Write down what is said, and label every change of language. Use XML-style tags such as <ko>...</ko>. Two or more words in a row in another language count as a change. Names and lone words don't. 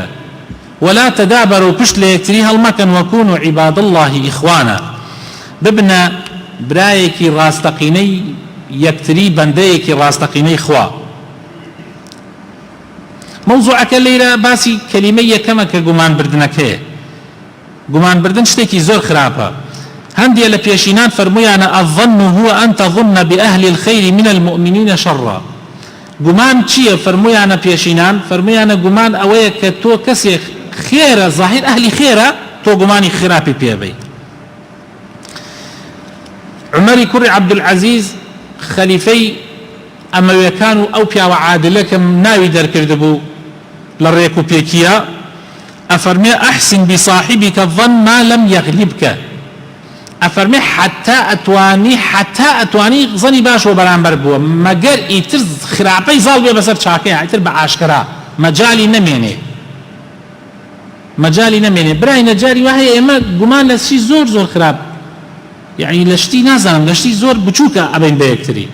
<ar>ولا تدابروا</ar> <ckb>پشت لە یەکتری هەڵمەکەن</ckb> <ar>وەکونوا عیباد الله ئیخوانا،</ar> <ckb>ببنە برایەکی ڕاستەقینەی یەکتری، بەندەیەکی ڕاستەقینەی خوا. مەوزوعەکە لێرە باسی کەلیمەی یەکەمە کە گومانبردنەکەیە. گومانبردن شتێکی زۆر خراپە. هەندێ لە پێشینان فەرموویانە</ckb> <ar>الظن هو أن تظن بأهل الخير من المؤمنين شرا.</ar> <ckb>گومان چییە؟ فەرموویانە پێشینان، فەرموویانە گومان ئەوەیە کە تۆ کەسێک خێرە، ظاهیر ئەهلی خێرە، تۆ گومانی خراپی پێبەی. عمەری کوڕی عەبدولعەزیز خەلیفەی ئەمەویەکان و ئەو پیاوە عادلەکەم ناوی دەرکرد بوو لە ڕێک و پێکیە، ئەفەرمێ</ckb> <ar>ئەحسن بصاحبك الظن ما لم يغلبك.</ar> <ckb>ئەفەرمێ حتا ئەتوانی زەنی باشەوە بەرامبەر بووە، مەگەر ئیتر خراپەی زاڵ بێ بەسەر چاکەیە، ئیتر بە ئاشکرا مەجالی نەمێنێ. برای نەجاری وایە ئێمە گومان لە شتی زۆر خراپ، یعنی لە شتی نازانم، لە شتی زۆر بچووکە ئەبین بە یەکتری.</ckb>